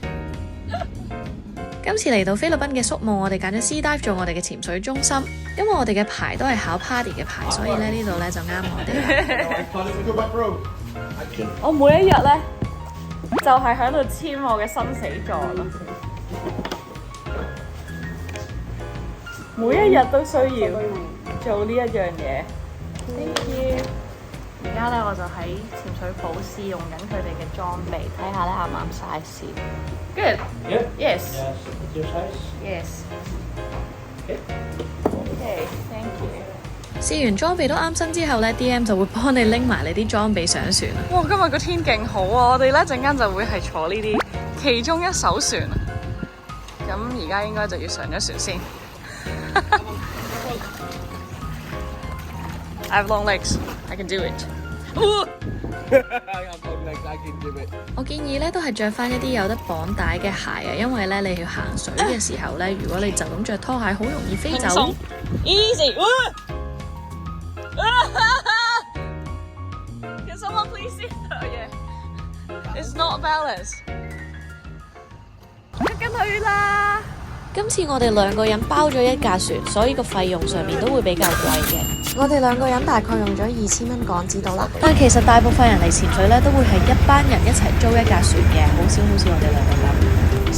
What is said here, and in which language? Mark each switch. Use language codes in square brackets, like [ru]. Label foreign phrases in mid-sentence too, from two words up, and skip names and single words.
[yue] 今次嚟到菲律賓嘅宿務，我哋揀咗 Sea Dive 做我哋嘅潛水中心，因為我哋嘅牌都係考 Party 嘅牌，所以咧呢度咧就啱我哋。我每一日咧就係喺度簽我嘅生死狀咯，每一日都需要做呢一樣嘢。 [en] Thank you。 [yue] 而家咧我就喺潛水鋪試用緊佢哋嘅裝備，睇下咧啱唔啱 size。Good. [en] Yeah. Yes. Yes. It's your size. Yes. Okay. Okay. Thank you. [yue] 試完裝備都啱身之後咧 ，DM 就會幫你拎埋你啲裝備上船。哇！今日個天勁好啊！我哋咧陣間就會係坐呢啲其中一艘船。咁而家應該就要上咗船先。 [en] I have long legs. I can do it. I have long legs. I can do it. [yue] 我建議咧都係着翻一啲有得綁帶嘅鞋啊，因為咧你要行水嘅時候咧，如果你就咁着拖鞋，好容易飛走。 [en] Easy. Can someone please see? Oh yeah. It's not balanced. [yue] 出緊去啦！今次我哋兩個人包咗一架船，所以個費用上面都會比較貴嘅。我哋兩個人大概用咗2000蚊港紙到啦。但其實大部分人嚟潛水咧，都會係一班人一齊租一架船嘅，好少我哋兩個咁。